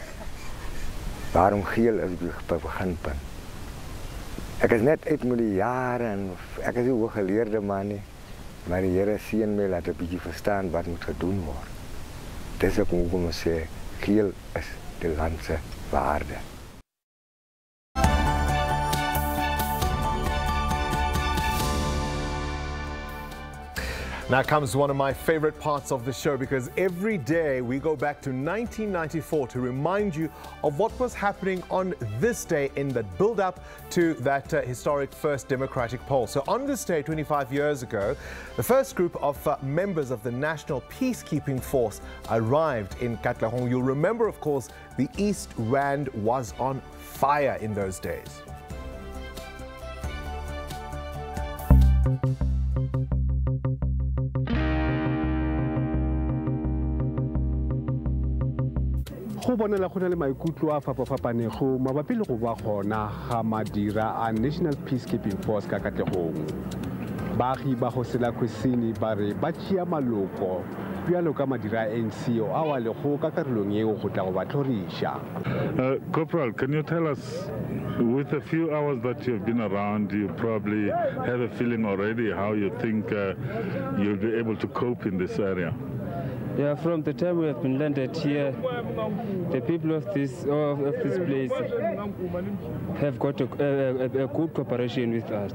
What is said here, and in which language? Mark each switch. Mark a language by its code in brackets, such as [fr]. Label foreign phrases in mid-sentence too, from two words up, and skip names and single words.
[af] Waarom geel is die beginpunt? Ek is net uit met die jare en ek is 'n hooggeleerde man nie, maar die Here seën my laat 'n bietjie verstaan wat moet gedoen word. Dis ek moet kom sê, geel is die land se waarde. [en] Now comes one of my favorite parts of the show, because every day we go back to 1994 to remind you of what was happening on this day in the build-up to that historic first democratic poll. So on this day 25 years ago, the first group of members of the National Peacekeeping Force arrived in Katlehong. You'll remember, of course, the East Rand was on fire in those days. [nso] Go bonela go na le maikutlo a fapafapanego mabapi le go ba gona ga madira a National Peacekeeping Force ka Katlehong. Baagi ba go sela kwesini ba re ba tšea maloko bjalo ka madira a ANC a wa le go ka karolong eo go tla go ba tlhoriša. [en] Corporal, can you tell us, with a few hours that you've been around, you probably have a feeling already how you think you'll be able to cope in this area? Yeah, from the time we have been landed here, the people of this place have got a good cooperation with us.